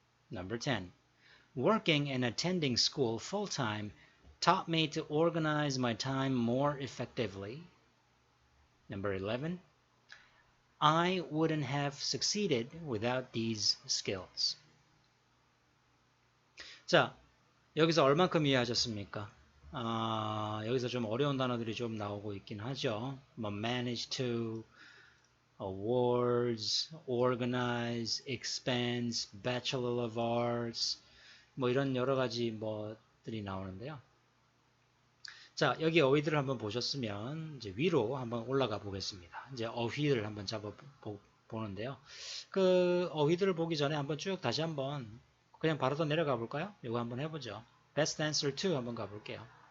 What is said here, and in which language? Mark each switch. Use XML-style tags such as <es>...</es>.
<en>Number 10, working and attending school full-time taught me to organize my time more effectively. Number 11, I wouldn't have succeeded without these skills.</en> <ko>자, 여기서 얼만큼 이해하셨습니까? 여기서 좀 어려운 단어들이 좀 나오고 있긴 하죠. 뭐</ko> <en>manage to, awards, organize, expense, bachelor of arts,</en> <ko>뭐 이런 여러 가지 뭐들이 나오는데요. 자, 여기 어휘들을 한번 보셨으면 이제 위로 한번 올라가 보겠습니다. 이제 어휘를 한번 잡아 보는데요. 그 어휘들을 보기 전에 한번 쭉 다시 한번 그냥 바로 더 내려가 볼까요? 이거 한번 해보죠.</ko> <en>Best answer</en> <ko>2 한번 가볼게요.</ko>